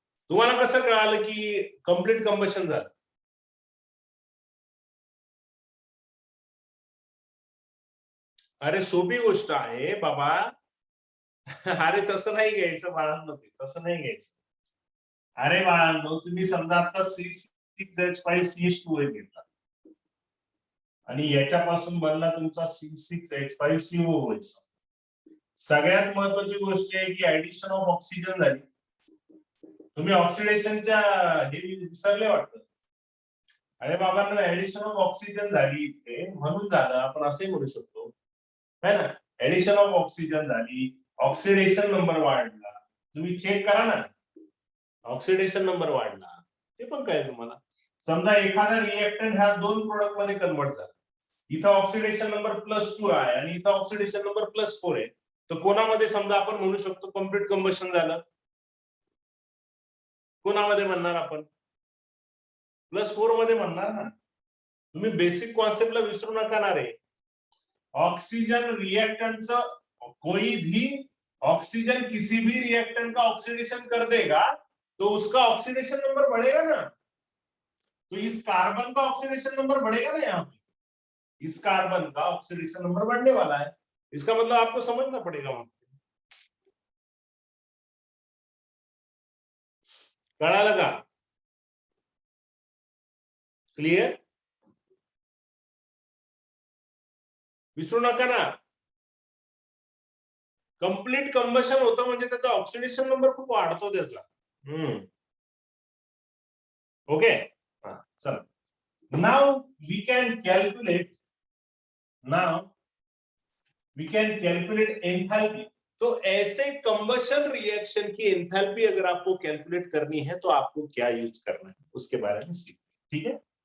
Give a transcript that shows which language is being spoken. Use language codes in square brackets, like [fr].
[mr] तुम्हाला कसं कळालं की कंप्लीट कंबशन झालं? अरे सोपी गोष्ट आहे बाबा, अरे तसं नाही घ्यायचं बाळांनो, तसं नाही घ्यायचं। अरे बाळांनो, तुम्ही समजा आता C6H5CH2 घेतला आणि याच्यापासून बनला तुमचा C6H5COOH। सगळ्यात महत्वाची गोष्ट आहे की ऍडिशन ऑफ ऑक्सिजन झाली, तुम्ही ऑक्सिडेशनच्या हे विसरले वाटतं। अरे बाबांनो, ऍडिशन ऑफ ऑक्सिजन झाली इथे, म्हणून झालं, आपण असे म्हणू शकतो, है ना, ऍडिशन ऑफ ऑक्सिजन झाली, ऑक्सिडेशन नंबर वाढला, तुम्ही चेक करा ना, ऑक्सिडेशन नंबर वाढला, ते पण काय तुम्हाला समजा एखादा रिएक्टंट हा 2 प्रोडक्ट मध्ये कन्वर्ट झाला, इथं ऑक्सिडेशन नंबर +2 आहे आणि इथं ऑक्सिडेशन नंबर +4 आहे. तर कोणामध्ये समजा आपण म्हणू शकतो कम्प्लीट कंबशन झालं, कोणामध्ये म्हणणार आपण? +4 मध्ये म्हणणार ना. तुम्ही बेसिक कॉन्सेप्टला विसरू नका ना रे. [hi] ऑक्सीजन रिएक्टेंटचं कोई भी ऑक्सीजन किसी भी रिएक्टेंट का ऑक्सीडेशन कर देगा तो उसका ऑक्सीडेशन नंबर बढ़ेगा ना. तो इस कार्बन का ऑक्सीडेशन नंबर बढ़ेगा ना. यहाँ पे इस कार्बन का ऑक्सीडेशन नंबर बढ़ने वाला है. इसका मतलब आपको समझना पड़ेगा वहां पे. [mr] कळालं का? क्लियर? विसरू नका ना. कंप्लीट कंबशन होतं म्हणजे त्याचा ऑक्सिडेशन नंबर खूप वाढतो त्याचा. ओके. चला. [en] Now we can calculate enthalpy. [hi] तो ऐसे कंबशन रिएक्शन की एंथैल्पी अगर आपको कैलकुलेट करनी है तो आपको क्या यूज करना है उसके बारे में सीखते. ठीक है.